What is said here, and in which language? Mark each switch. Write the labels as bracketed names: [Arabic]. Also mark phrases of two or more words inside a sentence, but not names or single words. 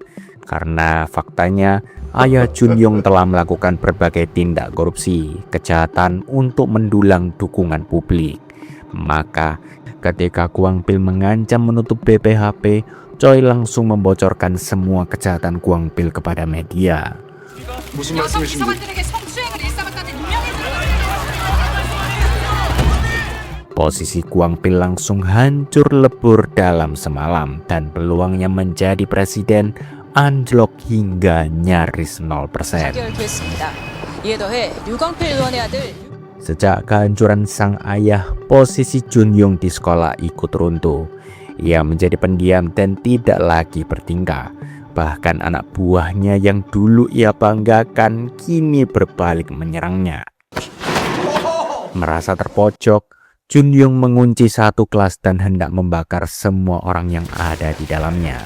[Indonesian] Karena faktanya, ayah Junyong telah melakukan berbagai tindak korupsi, kejahatan untuk mendulang dukungan publik. Maka, ketika Kwang Pil mengancam menutup BPHP, Choi langsung membocorkan semua kejahatan Kwang Pil kepada media. [Korean] 무슨 여성 말씀이신지. 비서관들에게 성추행을 일삼았다는 누명이 들어갔습니다. [Indonesian] Posisi Kwang Pil langsung hancur lebur dalam semalam dan peluangnya menjadi presiden anjlok hingga nyaris 0%. [Korean] 결됐습니다. 이에 더해 류광필 의원의 아들 [Indonesian] Sejak kehancuran sang ayah, posisi Junyong di sekolah ikut runtuh. Ia menjadi pendiam dan tidak lagi bertingkah. Bahkan anak buahnya yang dulu ia banggakan kini berbalik menyerangnya. Merasa terpojok, Junyong mengunci satu kelas dan hendak membakar semua orang yang ada di dalamnya.